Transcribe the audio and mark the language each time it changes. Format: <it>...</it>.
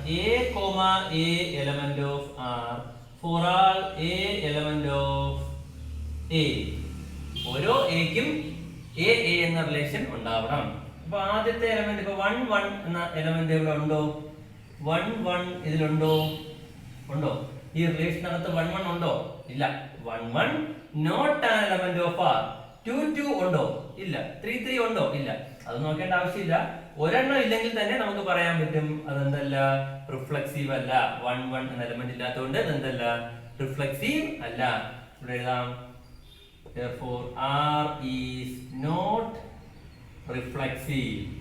<en>a, a element of r for all a element of a.</en> <ml>ഓരോ aക്കും a എന്ന relation ഉണ്ടാവണം. അപ്പൊ ആദ്യത്തെ എലമെന്റ് ഇപ്പൊ 1 1 എന്ന എലമെന്റ് ഇവിടെ ഉണ്ടോ? 1 1 ഇതിലുണ്ടോ? ഉണ്ടോ? ഈ റിലേഷനകത്ത് 1 1 ഉണ്ടോ? ഇല്ല. 1 1 not an element of r. 2 2 ഉണ്ടോ? ഇല്ല. 3 3 ഉണ്ടോ? ഇല്ല. അത് നോക്കേണ്ട ആവശ്യമില്ല. ഒരെണ്ണം ഇല്ലെങ്കിൽ തന്നെ നമുക്ക് പറയാൻ പറ്റും അതെന്തല്ല, റിഫ്ലെക്സീവ് അല്ല. 1 1 എന്ന എലമെന്റ് ഇല്ലാത്തതുകൊണ്ട് അതെന്തല്ല, റിഫ്ലെക്സീവ് അല്ല. ഇവിടെ എഴുതാം</ml> <en>therefore r is not reflexive.</en>